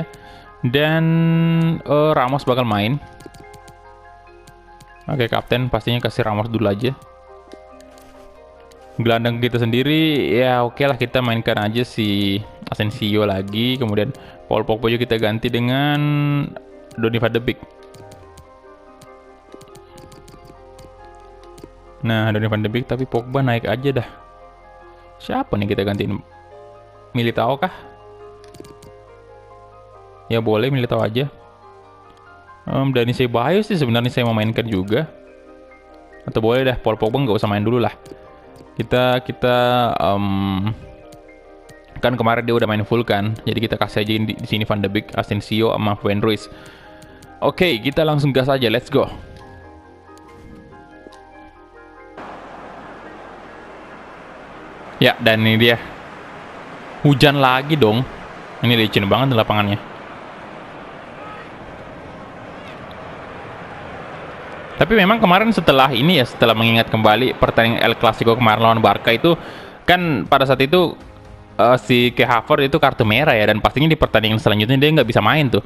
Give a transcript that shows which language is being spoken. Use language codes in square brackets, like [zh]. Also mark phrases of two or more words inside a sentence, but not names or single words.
[id] Dan Ramos bakal main. Oke, kapten pastinya kasih Ramos dulu aja. Gelandang kita sendiri ya oke lah, kita mainkan aja si Asensio lagi. Kemudian Paul Pogba juga kita ganti dengan Donny van de Beek. Nah, Donny van de Beek, tapi Pogba naik aja dah. Siapa nih kita gantiin? Militao kah? Ya boleh Militao aja. Dani Ceballos sih sebenarnya saya mau mainkan juga. Atau boleh dah Paul Pogba nggak usah main dulu lah. Kita kan kemarin dia udah main full kan. Jadi kita kasih aja di sini Van de Beek, Asensio sama Van Ruiz. Oke, kita langsung gas aja. [en] Let's go. [id] Ya, dan ini dia. Hujan lagi dong. Ini licin banget di lapangannya. Tapi memang kemarin setelah ini ya, setelah mengingat kembali pertandingan El Clasico kemarin lawan Barca itu, kan pada saat itu si Kai Havertz itu kartu merah ya, dan pastinya di pertandingan selanjutnya dia nggak bisa main tuh.